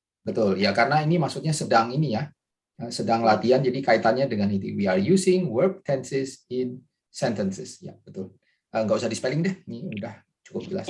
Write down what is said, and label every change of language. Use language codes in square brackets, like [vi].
[id] Betul ya, karena ini maksudnya sedang ini ya, sedang latihan, jadi kaitannya dengan itu. [en] We are using verb tenses in sentences. [id] Ya, betul. Nggak usah di spelling deh, ini udah cukup jelas.